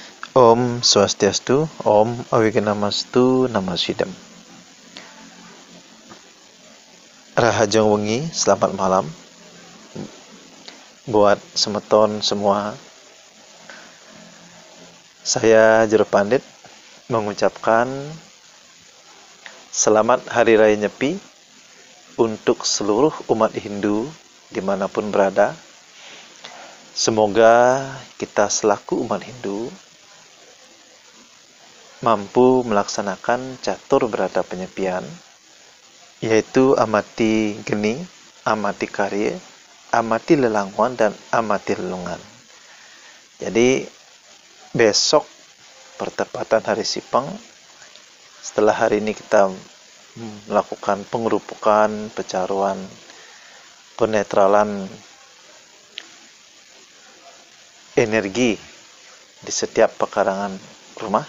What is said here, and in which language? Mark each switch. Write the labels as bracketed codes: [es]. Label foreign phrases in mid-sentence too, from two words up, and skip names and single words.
[sa] Om Swastiastu, Om Awiganamastu, Namasidam. [ban] Rahajeng wengi, [id] selamat malam buat semeton semua. Saya Jero Pandit mengucapkan selamat Hari Raya Nyepi untuk seluruh umat Hindu dimanapun berada. Semoga kita selaku umat Hindu mampu melaksanakan catur berata penyepian, yaitu amati geni, amati karya, amati lelangwan, dan amati lelungan. Jadi besok pertepatan hari Sipang, setelah hari ini kita melakukan pengerupukan, pecaruan, penetralan energi di setiap pekarangan rumah.